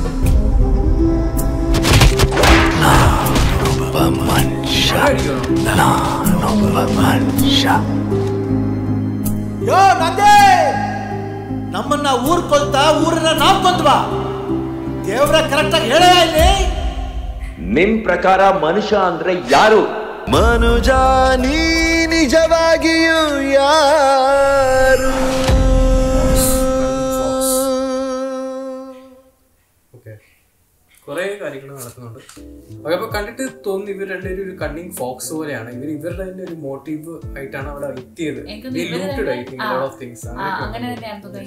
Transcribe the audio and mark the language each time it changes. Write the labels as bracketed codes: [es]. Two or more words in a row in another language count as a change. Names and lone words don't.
[kn] ಯೋ ನಂದೇ, ನಮ್ಮನ್ನ ಊರ್ ಕೊಲ್ತಾ ಊರನ್ನ ನಾವ್ ಕೊಂದ್ವಾ? ದೇವ್ರ ಕರೆಕ್ಟ್ ಆಗಿ ಹೇಳ. ಇಲ್ಲಿ ನಿಮ್ ಪ್ರಕಾರ ಮನುಷ್ಯ ಅಂದ್ರೆ ಯಾರು? ಮನುಜ ನೀ ನಿಜವಾಗಿಯೂ ಯಾರು? [ml] കുറെ കാര്യങ്ങൾ നടക്കുന്നുണ്ട്. അപ്പൊ കണ്ടിട്ട് തോന്നി ഇവർ രണ്ടുപേരും ഒരു [en] cunning fox [ml] പോലെയാണ്. ഇവരുടെ തന്നെ ഒരു മോട്ടീവ് ആയിട്ടാണ് അവിടെ എത്തിയത്. അങ്ങനെ തന്നെയാണ് തോന്നുന്നത്.